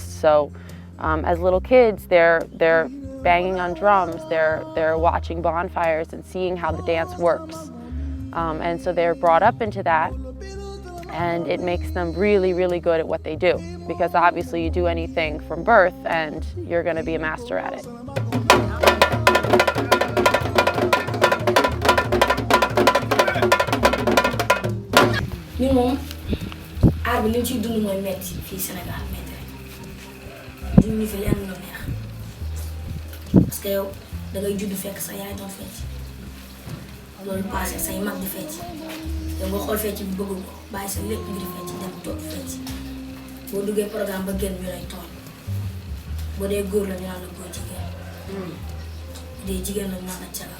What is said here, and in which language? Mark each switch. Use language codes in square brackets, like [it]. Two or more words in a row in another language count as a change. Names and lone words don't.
[en] So as little kids, they're banging on drums, they're watching bonfires and seeing how the dance works. And so they're brought up into that, and it makes them really, really good at what they do. Because obviously you do anything from birth and you're going to be a master at it. [wo] ñun moom aar bi li ñu ciy dund mooy metti fii Sénégal metti rek duñ ñu fi lenn lu neex parce que yow da ngay judd fekk sa yaay doon fecc loolu passé say mag di fecc yow nga xool fecc bi bëgg ko bàyyi sa lépp ngir fecc dem toog fecc boo duggee programme ba génn ñu lay tooñ boo dee góor la ñu naan la góor jigéen bu dee jigéen la ñu naan la cagal.